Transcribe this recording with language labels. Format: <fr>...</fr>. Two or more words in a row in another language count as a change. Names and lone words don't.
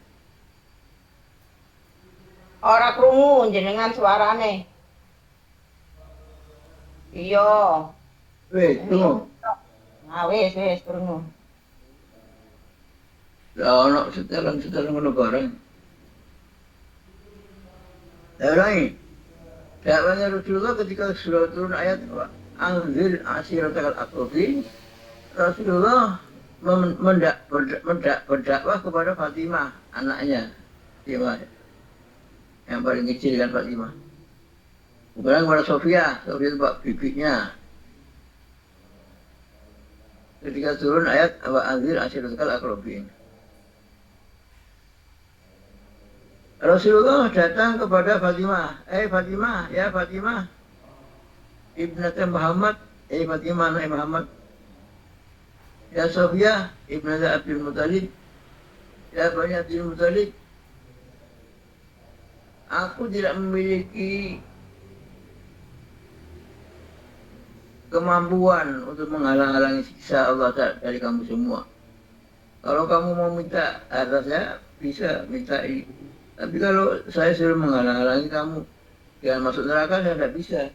<jv>Ora krungu jenengan suarane. Iya.</jv> <id>weh, tunggu.</id> <jv>Nah, wis krungu. Lah ono setelan ngono bareng.</jv> <id>Lain. Dakwahnya Rasulullah ketika surah turun ayat</id> <ar>أنذر عشيرتك الأقربين,</ar> <id>Rasulullah berdakwah kepada Fatimah, anaknya Fatimah yang paling kecil kan Fatimah. Kemudian kepada Sofia itu bibinya. Ketika turun ayat</id> <ar>وأنذر عشيرتك الأقربين,</ar> <id>Rasulullah datang kepada Fatimah. Fatimah,</id> <ar>يا فاطمة ابنة محمد,</ar> <id>Fatimah anak Muhammad.</id> <ar>يا صفية ابنة عبد المطلب، يا بني عبد المطلب.</ar> <id>Aku tidak memiliki kemampuan untuk menghalang-halangi siksa Allah dari kamu semua. Kalau kamu mau minta harta saya, bisa minta. Tapi kalau saya suruh menghalang-halangi kamu jangan masuk neraka, saya tidak bisa.</id>